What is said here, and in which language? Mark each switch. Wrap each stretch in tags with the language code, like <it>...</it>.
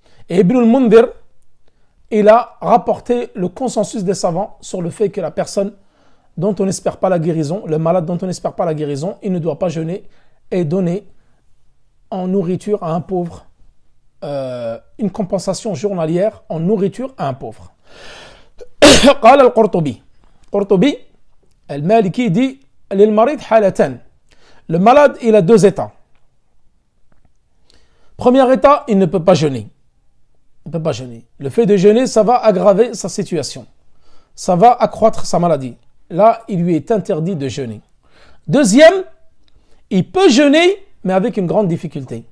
<fr>Et Ibn al-Mundhir, il a rapporté le consensus des savants sur le fait que la personne dont on n'espère pas la guérison, le malade dont on n'espère pas la guérison, il ne doit pas jeûner et donner en nourriture à un pauvre, une compensation journalière en nourriture à un pauvre.</fr> <ar>قال القرطبي قرطبي المالكي</ar> <fr>dit</fr> <ar>للمريض حالتان.</ar> <fr>Le malade, il a deux états. Premier état, il ne peut pas jeûner. Il ne peut pas jeûner. Le fait de jeûner, ça va aggraver sa situation. Ça va accroître sa maladie. Là, il lui est interdit de jeûner. Deuxième, il peut jeûner, mais avec une grande difficulté.</fr>